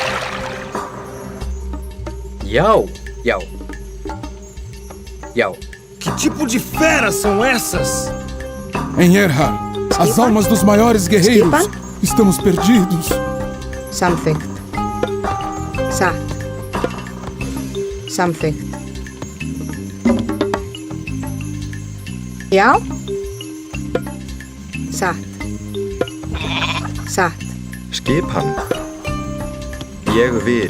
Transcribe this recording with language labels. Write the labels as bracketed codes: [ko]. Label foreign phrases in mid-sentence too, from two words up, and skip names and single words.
[is] Já, já. Já. [pt] Que tipo de feras são essas? Em Erha, as almas dos maiores guerreiros. [is] Skipan? [pt] Estamos perdidos. [is] Samþykkt. Satt. Samþykkt. Já. Satt. Satt. Skipan. Ég vil.